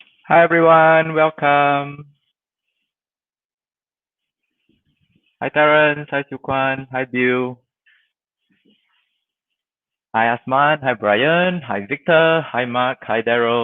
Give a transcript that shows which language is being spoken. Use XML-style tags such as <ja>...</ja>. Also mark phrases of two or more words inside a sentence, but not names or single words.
<en>Hi everyone, welcome. Hi Terence, hi Sukwan, hi Bill, hi Asman, hi Brian, hi Victor, hi Mark, hi Daryl.</en>